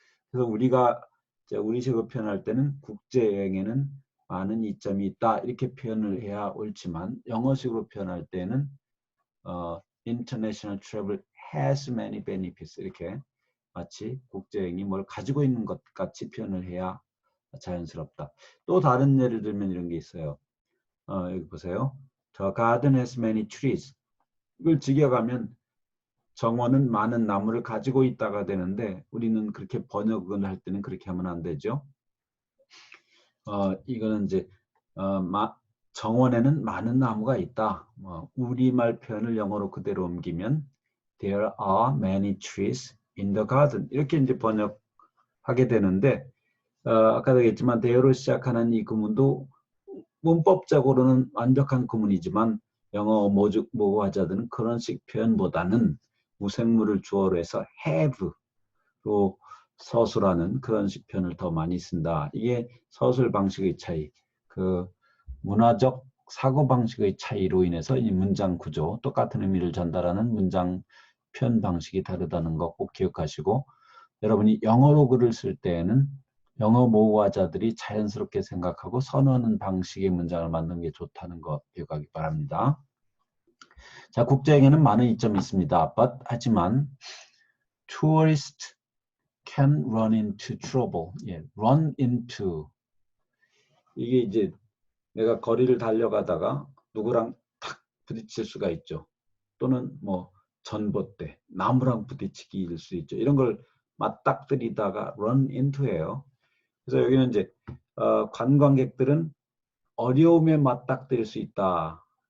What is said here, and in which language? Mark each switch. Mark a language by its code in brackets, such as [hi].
[ko] 그래서 우리가 우리식으로 표현할 때는 국제여행에는 많은 이점이 있다 이렇게 표현을 해야 옳지만 영어식으로 표현할 때는 [en] international travel has many benefits [ko] 이렇게 마치 국제여행이 뭘 가지고 있는 것 같이 표현을 해야 자연스럽다. 또 다른 예를 들면 이런 게 있어요. 여기 보세요. [en] The garden has many trees. [ko] 이걸 직역하면 정원은 많은 나무를 가지고 있다가 되는데 우리는 그렇게 번역을 할 때는 그렇게 하면 안 되죠. 이거는 이제 정원에는 많은 나무가 있다. 우리말 표현을 영어로 그대로 옮기면 [en] There are many trees in the garden. [ko] 이렇게 이제 번역하게 되는데 아까도 얘기했지만 there로 시작하는 이 구문도 문법적으로는 완벽한 구문이지만 영어 모국어자들은 그런 식 표현보다는 무생물을 주어로 해서 have로 서술하는 그런 식 표현을 더 많이 쓴다. 이게 서술 방식의 차이, 그 문화적 사고 방식의 차이로 인해서 이 문장 구조, 똑같은 의미를 전달하는 문장 표현 방식이 다르다는 거 꼭 기억하시고 여러분이 영어로 글을 쓸 때에는 영어 모국어자들이 자연스럽게 생각하고 선호하는 방식의 문장을 만드는 게 좋다는 거 기억하기 바랍니다. 자, 국제여행에는 많은 이점이 있습니다. 하지만 [en] tourist can run into trouble. [ko] 예, [en] run into. [ko] 이게 이제 내가 거리를 달려가다가 누구랑 탁 부딪힐 수가 있죠. 또는 뭐 전봇대, 나무랑 부딪히기일 수 있죠. 이런 걸 맞닥뜨리다가 run into예요. 그래서 여기는 이제 관광객들은 어려움에 맞닥뜨릴 수 있다.